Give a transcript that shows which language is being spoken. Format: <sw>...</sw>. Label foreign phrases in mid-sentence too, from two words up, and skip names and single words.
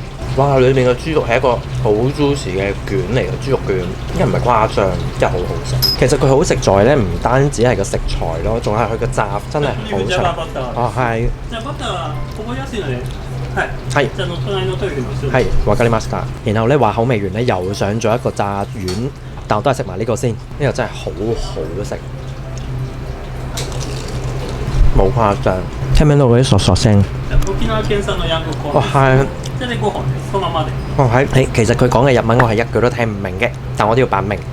<yue>哇！裏面嘅豬肉係一個好 juicy 嘅卷嚟嘅豬肉卷，因為唔係誇張，真係好好食。其實佢好食在咧，唔單止係個食材咯，仲係佢個炸真係好長。哦，係。係。</yue> <ja>わかりました。</ja> <yue>然後咧話口味完咧又上咗一個炸丸，但我都係食埋呢個先，呢個真係好好食，冇誇張。聽唔聽到嗰啲嗦嗦聲？哇，係。哦，係，其實佢講嘅日文我係一句都聽唔明嘅，但我都要扮明。</yue>